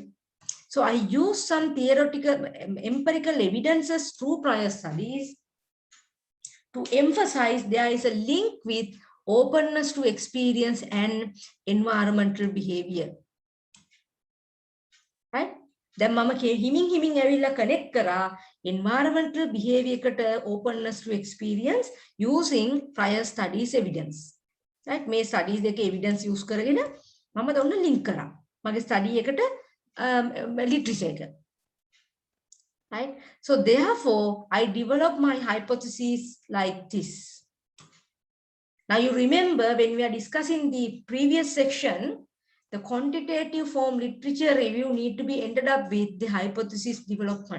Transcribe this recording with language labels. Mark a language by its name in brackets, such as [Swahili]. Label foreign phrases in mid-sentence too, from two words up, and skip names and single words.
[English] So I use some theoretical empirical evidences through prior studies to emphasize there is a link with openness to experience and environmental behavior. Right? Then [Sinhala] මම හෙමින් ඇවිල්ලා [English] connect කරා environmental behavior කට openness to experience using prior studies evidence. Right? [Sinhala] මේ studies දෙක [English] evidence use [Sinhala] කරගෙන මම ඔන්න link කරා. මගේ study එකට literature එක. [English] Right? So therefore I develop my hypothesis like this. Now you remember when we are discussing the previous section, the quantitative form literature review need to be ended up with the hypothesis development.